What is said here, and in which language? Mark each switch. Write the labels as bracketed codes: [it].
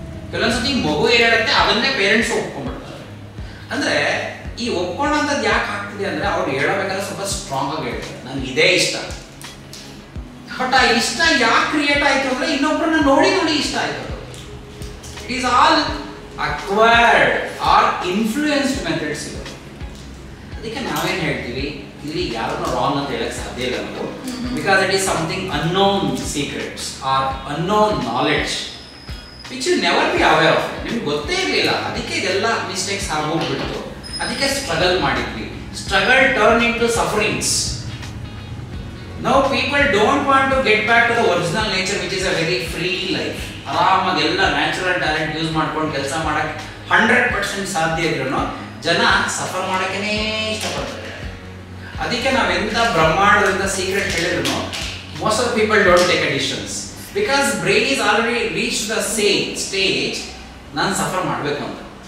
[kn] ಕೆಲವೊಂದ್ಸತಿ ಮಗು ಏನ್ ಹೇಳುತ್ತೆ ಅದನ್ನೇ ಪೇರೆಂಟ್ಸ್ ಒಪ್ಕೊಂಡ್ಬಿಡ್ತಾರೆ. ಅಂದ್ರೆ ಈ ಒಪ್ಕೊಳ್ಳೋಂಥದ್ದು ಯಾಕೆ ಆಗ್ತಿದೆ ಅಂದ್ರೆ, ಅವ್ರು ಹೇಳಬೇಕಾದ್ರೆ ಸ್ವಲ್ಪ ಸ್ಟ್ರಾಂಗ್ ಆಗಿ ಹೇಳ್ತಾರೆ, ನನ್ಗೆ ಇದೇ ಇಷ್ಟ. ಬಟ್ ಆ ಇಷ್ಟ ಯಾಕೆ ಕ್ರಿಯೇಟ್ ಆಯ್ತು ಅಂದ್ರೆ, ಇನ್ನೊಬ್ಬರನ್ನ ನೋಡಿ ನೋಡಿ ಇಷ್ಟ ಆಯ್ತು. [en] It is all acquired or influenced methods [kn] ಇವೆ. ಅದಕ್ಕೆ ನಾವೇನ್ ಹೇಳ್ತೀವಿ, ಇಲ್ಲಿ ಯಾರನ್ನೂ ರಾಂಗ್ ಅಂತ ಹೇಳಕ್ ಸಾಧ್ಯ ಇಲ್ಲ ನಾವು. [en] Because it is something unknown secrets are unknown knowledge which you never be aware of. [kn] ನಿಮ್ಗೆ ಗೊತ್ತೇ ಇರಲಿಲ್ಲ, ಅದಕ್ಕೆ ಇದೆಲ್ಲ ಮಿಸ್ಟೇಕ್ಸ್ ಆಗೋಗ್ಬಿಡ್ತು. ಅದಕ್ಕೆ ಸ್ಟ್ರಗಲ್ ಮಾಡಿದ್ವಿ. [en] Struggle turn into sufferings. Now people don't want to get back to the original nature, which is a very free life. [kn] ಆರಾಮಾಗಿ ಎಲ್ಲ natural talent use ಮಾಡ್ಕೊಂಡು ಕೆಲಸ ಮಾಡಕ್ಕೆ 100% ಸಾಧ್ಯ ಇದ್ರೂ ಜನ ಸಫರ್ ಮಾಡಕ್ಕೇ ಇಷ್ಟಪಡ್ತಾರೆ. ಅದಕ್ಕೆ ನಾವೆಂತ ಬ್ರಹ್ಮಾಂಡದಿಂದ ಸೀಕ್ರೆಟ್ ಹೇಳಿದ್ರು [en] most of people don't take decisions because brain is already reach the stage [kn] ನಾನು ಸಫರ್ ಮಾಡಬೇಕು ಅಂತ.